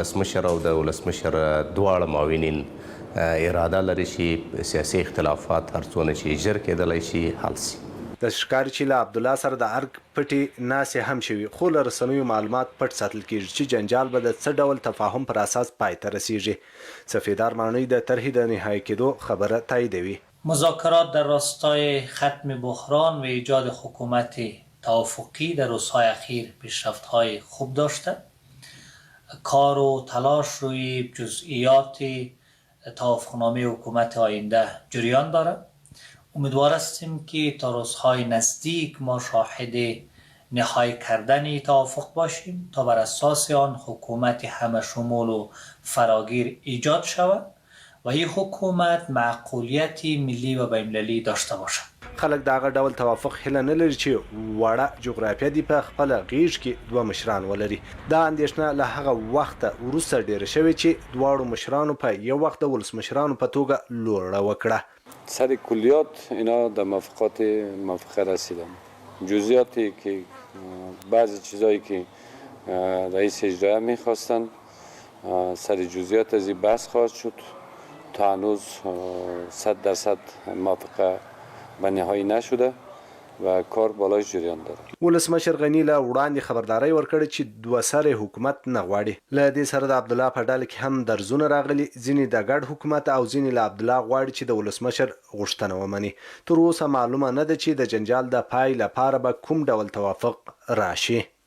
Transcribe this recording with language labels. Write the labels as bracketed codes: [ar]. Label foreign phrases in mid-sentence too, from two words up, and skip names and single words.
[ps] ولسمشر او د ولسمشر دواړه معاونین اراده لري چې سیاسي اختلافات هر څونه چې ژر کېدلی شي حل شي. د ښکاري چې له عبدالله سره د ارګ پټې ناسې هم شوي، خو له رسنیو معلومات پټ ساتل کېږي چې جنجال به د څه ډول تفاهم پر اساس پای ته رسیږي. سفیدار ماڼۍ د طرحې د نهایی کېدو خبره تاییدوي. [fa] مذاکرات در راستای ختم بحران و ایجاد حکومت توافقی در روزهای اخیر پیشرفت‌های خوب داشته. کار و تلاش روی جزئیات توافقنامه حکومت آینده جریان دارد. امیدوار هستیم که تا روزهای نزدیک ما شاهد نهایی کردن توافق باشیم تا بر اساس آن حکومت همه شمول و فراگیر ایجاد شود و این حکومت معقولیت ملی و بین‌المللی داشته باشد. [ps] خلک دغه ډول توافق هیله نه لري چې وړه جغرافیه دی په خپل غیږ کې دوه مشران ولري. دا اندېښنه له هغه وخته وروسته ډیره شوې چې دواړو مشرانو په یو وخت د ولسمشرانو په توګه لوړه وکړه. [fa] سر کلیات اینا در موافقه رسیدن. جزئیاتی که بعضی چیزایی که رئیس اجرایی میخواستن سر جزئیات از این بحث خواهد شد تا هنوز 100% موافقه به نهایی نشده و کار بالای جریان داره. [ps] ولسمشر غنی له وړاندې خبرداري ورکړه چې دوه سره حکومت نه غواړي. له دې سره د عبدالله په ډله کې هم درزونه راغلي، ځینې د ګډ حکومت او ځینې له عبدالله غواړي چې د ولسمشر غوښتنه ومني. تر اوسه معلومه نه ده چې د جنجال د پای لپاره به کوم ډول توافق راشي.